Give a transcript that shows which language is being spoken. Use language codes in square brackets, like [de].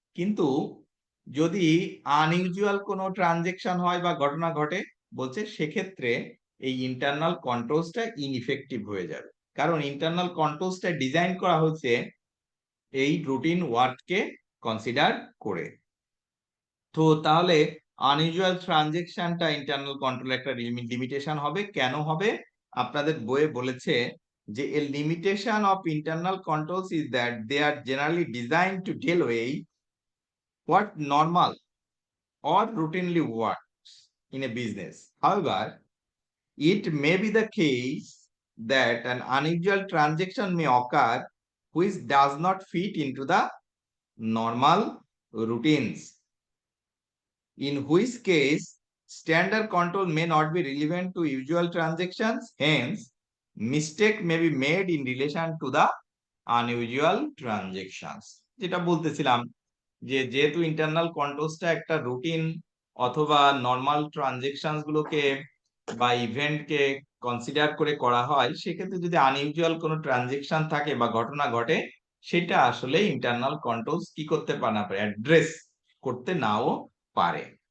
[bn] কিন্তু যদি আনইউজুয়াল কোনো ট্রানজেকশন হয় বা ঘটনা ঘটে, বলছে সেক্ষেত্রে এই ইন্টারনাল কন্ট্রোলসটা ইনইফেক্টিভ হয়ে যাবে, কারণ ইন্টারনাল কন্ট্রোলসটা ডিজাইন করা হচ্ছে এই রুটিন ওয়ার্ককে কনসিডার করে। তো তাহলে আনইউজুয়াল ট্রানজেকশনটা ইন্টারনাল কন্ট্রোল একটা লিমিটেশন হবে। কেন হবে? আপনাদের বইয়ে বলেছে যে [en] a limitation of internal controls is that they are generally designed to deal with what normal or routinely works in a business. However, it may be the case that an unusual transaction may occur which does not fit into the normal routines, in which case standard control may not be relevant to usual transactions. Hence, mistake may be made in relation to the unusual transactions. [bn] যেটা বলতেছিলাম যে যেহেতু internal কন্ট্রোলসটা একটা routine অথবা normal transactions গুলোকে বা ইভেন্টকে consider করে করা হয়, সেক্ষেত্রে যদি আনইউজুয়াল কোনো ট্রানজেকশন থাকে বা ঘটনা ঘটে, সেটা আসলে ইন্টারনাল কন্ট্রোলস কি করতে পারে না, অ্যাড্রেস করতে নাও পারে।